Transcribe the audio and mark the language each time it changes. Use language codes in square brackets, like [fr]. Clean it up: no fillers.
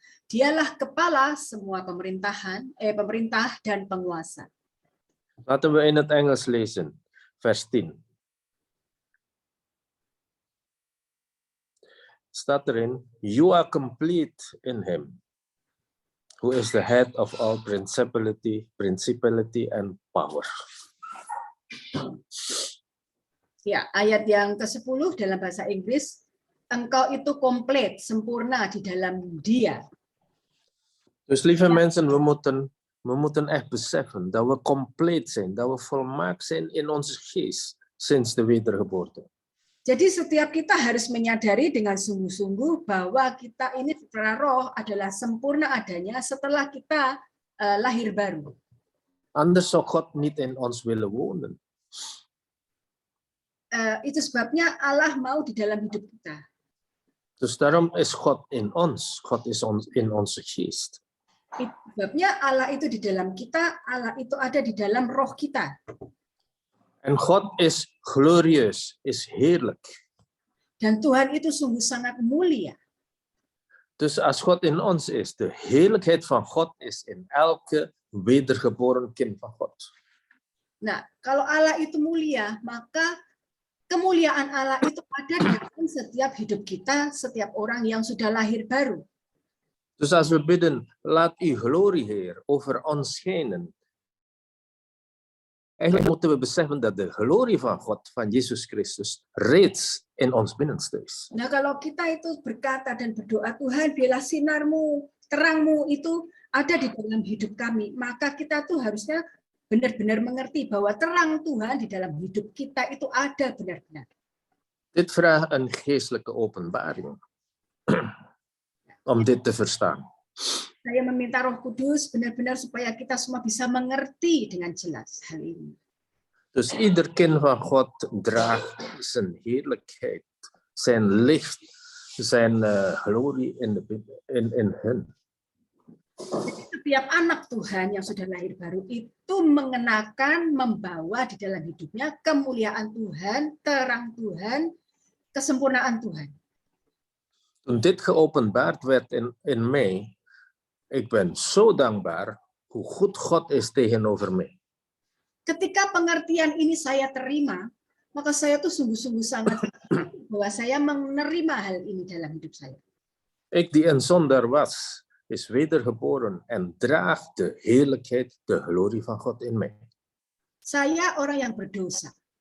[id] Dialah kepala semua pemerintah dan penguasa. [nl] Laten we in het Engels lezen, vers 10. Staat erin, [en] you are complete in him, who is the head of all principality and power. [id] Ya, ayat yang ke-10 dalam bahasa Inggris, engkau itu komplit, sempurna di dalam dia. [nl] Dus lieve mensen, we moeten echt beseffen dat we compleet zijn, dat we volmaakt zijn in onze geest sinds de wedergeboorte. [id] Jadi setiap kita harus menyadari dengan sungguh-sungguh bahwa kita ini secara roh adalah sempurna adanya setelah kita lahir baru. [nl] Anders zou God niet in ons willen wonen. [id] Itu sebabnya Allah mau di dalam hidup kita. [nl] Dus daarom is God in ons. God is in onze geest. [id] Itu sebabnya Allah itu di dalam kita, Allah itu ada di dalam roh kita. [nl] En God is glorieus, is heerlijk. [id] Dan Tuhan itu sungguh sangat mulia. [nl] Dus als God in ons is, de heerlijkheid van God is in elke wedergeboren kind van God. [id] Nah, kalau Allah itu mulia, maka kemuliaan Allah itu ada di dalam setiap hidup kita, setiap orang yang sudah lahir baru. [nl] Dus als we bidden, laat uw glorie, Heer, over ons schijnen. Eigenlijk moeten we beseffen dat de glorie van God, van Jezus Christus, reeds in ons binnenste is. [id] Nah, kalau kita itu berkata dan berdoa, Tuhan, biarlah sinarmu, terangmu itu ada di dalam hidup kami, maka kita tuh harusnya benar-benar mengerti bahwa terang Tuhan di dalam hidup kita itu ada benar-benar. [nl] Dit vraagt een geestelijke openbaring. Om dit te verstaan. [id] Saya meminta Roh Kudus benar-benar supaya kita semua bisa mengerti dengan jelas hal ini. [nl] Dus ieder kind van God draagt zijn heerlijkheid, zijn licht, zijn glorie in hun. [id] Jadi setiap anak Tuhan yang sudah lahir baru itu mengenakan, membawa di dalam hidupnya kemuliaan Tuhan, terang Tuhan, kesempurnaan Tuhan. [nl] Toen dit geopenbaard werd in mij, ik ben zo dankbaar hoe goed God is tegenover mij. [id] Ketika pengertian ini saya terima, maka saya tuh sungguh-sungguh sangat bahwa saya menerima hal ini dalam hidup saya. [nl] Ik die een zondaar was, is wedergeboren en draagt de heerlijkheid, de glorie van God in mij. [id] Saya orang yang berdosa.